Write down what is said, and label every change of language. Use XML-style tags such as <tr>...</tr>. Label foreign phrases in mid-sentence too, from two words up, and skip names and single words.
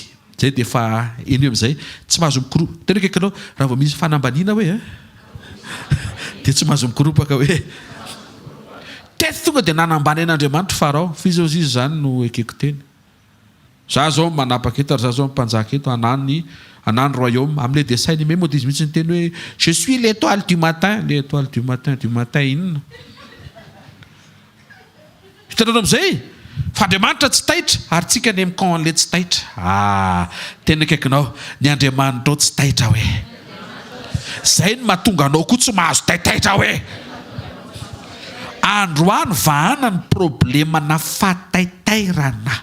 <mg>Zay dia efa eny amin'izay tsy mahazo mikoropa. Tena ekekinao raha vao misy fanambaniana hoe dia tsy mahazo mikoropaka hoe teto tonga dia nanambany an'Andriamanitra Farao. Fizy zany no ekeko teny. Za zao manapaka eto ary za zao mpanjaka eto anany royaume amin'ilay</mg> <fr>dessin animé</fr> <mg>moa dia izy mihitsy ny teny hoe</mg> <fr>je suis l'étoile du matin. L'étoile du matin inona?</fr> <mg>Hitanao amin'izay fa Andriamanitra tsy taitra ary tsika ny camp an'ilay tsy taitra. Tena akaikinao ny Andriamanitra tsy taitra hoe. Zay no mahatonga anao koa tsy mahazo taitaitra hoe. Androany vahana ny problemana fahataitairana.</mg>